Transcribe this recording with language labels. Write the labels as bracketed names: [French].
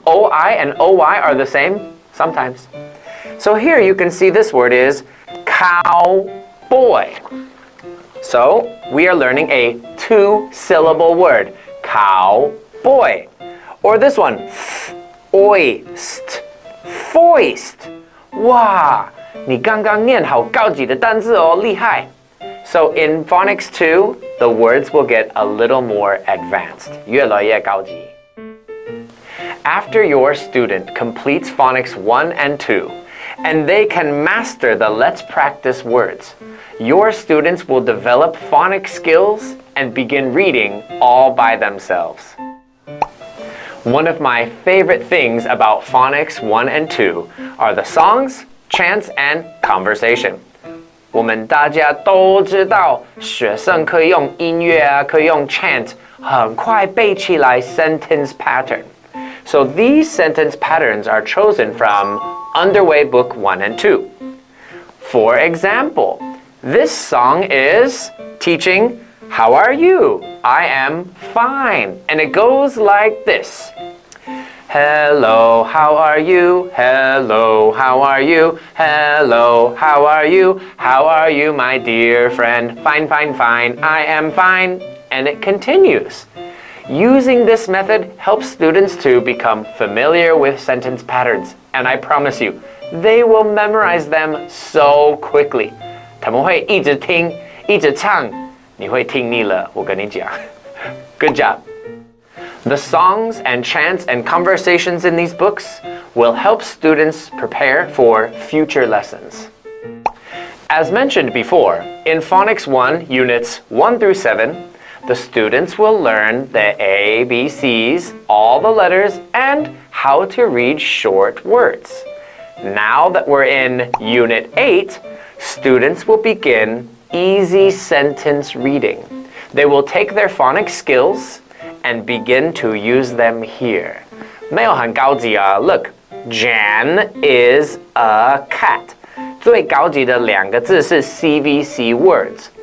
[English] O-I and O-Y are the same? Sometimes. So here you can see this word is cowboy. So we are learning a 2-syllable word, cowboy. Or this one, foist, foist. [Chinese] Wow, 你刚刚念好高级的单字哦，厉害。 [English] So in Phonics 2, the words will get a little more advanced. [Chinese] 越来越高级。 [English] After your student completes Phonics 1 and 2, and they can master the Let's Practice words, your students will develop phonics skills and begin reading all by themselves. One of my favorite things about Phonics 1 and 2 are the songs, chants, and conversation. [Chinese] 我们大家都知道，学生可以用音乐啊，可以用 chant， 很快背起来 sentence pattern. [English] So these sentence patterns are chosen from Underway Book 1 and 2. For example, this song is teaching How are you? I am fine. And it goes like this. Hello, how are you? Hello, how are you? Hello, how are you? How are you, my dear friend? Fine, fine, fine. I am fine. And it continues. Using this method helps students to become familiar with sentence patterns. And I promise you, they will memorize them so quickly. [Chinese] 他们会一直听，一直唱，你会听腻了，我跟你讲。 [English] Good job. The songs and chants and conversations in these books will help students prepare for future lessons. As mentioned before, in Phonics 1, Units 1 through 7, the students will learn the ABCs, all the letters, and how to read short words. Now that we're in Unit 8, students will begin easy sentence reading. They will take their phonics skills and begin to use them here. [Chinese] 没有很高级啊 [English] Look, Jan is a cat. [Chinese] 最高级的两个字是 CVC words.